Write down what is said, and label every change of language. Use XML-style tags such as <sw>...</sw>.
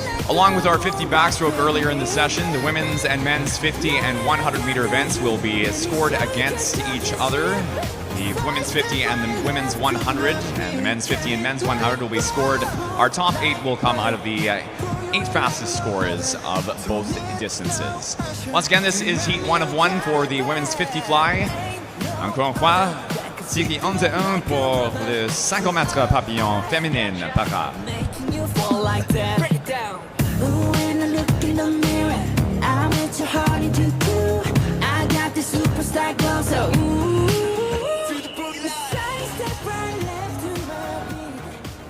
<en>Along with our 50 backstroke earlier in the session, the women's and men's 50 and 100 meter events will be scored against each other. The women's 50 and the women's 100, and the men's 50 and men's 100 will be scored. Our top 8 will come out of the 8 fastest scores of both distances. Once again, this is heat 1 of 1 for the women's 50 fly.</en> <fr>Encore une fois, série 1 de 1 pour le 50 mètres papillon féminine para.</fr> <en>When I look in the mirror, I met your heart into two. I got the superstar glow, so ooh. The side step right left to my beat.</en>